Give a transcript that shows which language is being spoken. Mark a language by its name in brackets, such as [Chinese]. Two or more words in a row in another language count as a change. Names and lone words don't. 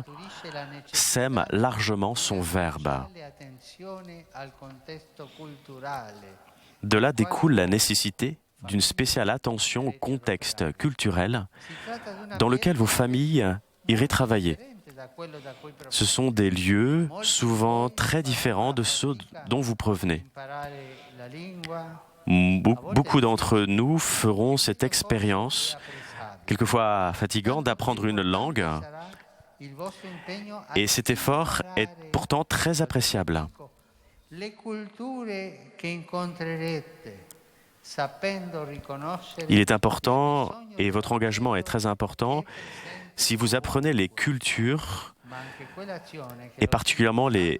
[Italian] Scaturisce la necessità [French] sème largement son Verbe. [Italian] di attenzione al contesto culturale. [French] De là découle la nécessité d'une spéciale attention au contexte culturel [Italian] Si tratta di una [French] dans lequel vos familles iraient travailler. [Italian] differente da quello da cui [French] Ce sont des lieux souvent très différents de ceux dont vous provenez. [Italian] imparare la lingua [French] Beaucoup d'entre nous feront cette expérience quelquefois fatigant d'apprendre une langue, et cet effort est pourtant très appréciable. Il est important, et votre engagement est très important, si vous apprenez les cultures, et particulièrement